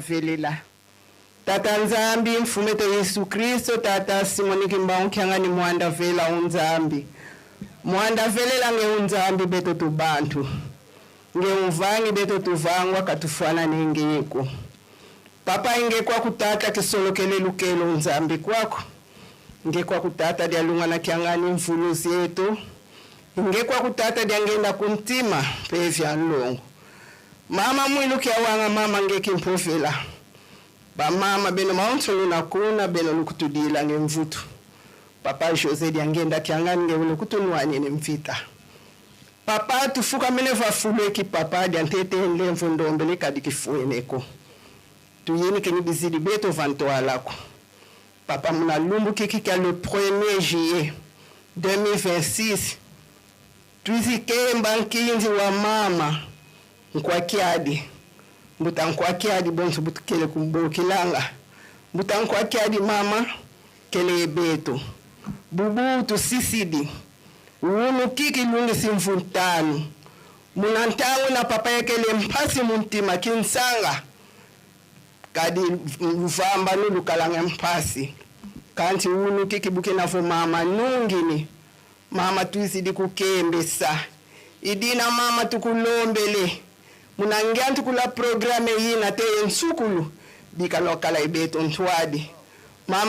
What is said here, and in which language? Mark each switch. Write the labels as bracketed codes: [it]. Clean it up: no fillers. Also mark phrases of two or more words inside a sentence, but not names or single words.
[kg] velila tata Nzambi mfumete Yesu Kristo tata Simon Kimbangu Kengani mwanda vela unzambi mwanda velela nge unzambi beto tubantu nge umvangi beto tuvangwa katufana nengeko papa inge kwa kutata kisolokele lukelo unzambi kwako nge kwa kutata dialunga na Kengani mfuluzi yetu inge kwa kutata diangenda kuntima pevya nlongo mama mwilu kia wanga mama nge kimpofela ba mama beno mauntu na kuna beno lukutudila nge mvutu papa Jose diangenda Kengani nge lukutunwanye ne mvita papa tufuka menefa fuleki papa diantete nlemvu ndombele kadikifueneko tuyeni kenyi bizidi beto vanto alako papa muna lumbu kiki le 1er juillet 2026 tuizikemba nkinzi wa mama nkwakiadi mbuta nkwakiadi bonso butukele kumbukilanga mbuta nkwakiadi mama kele beto bubu tu sisidi unu kiki lungi simfuntanu munantangu na papa yekele mpasi muntima kinsanga kadi mvamba nulu kalanga mpasi kanti unu kiki buke nafo mama nungini mama tuizidi kukembesa idina mama tukulombele munangia tukula programe yina te nsukulu bika lokala ibeto ntwadi mama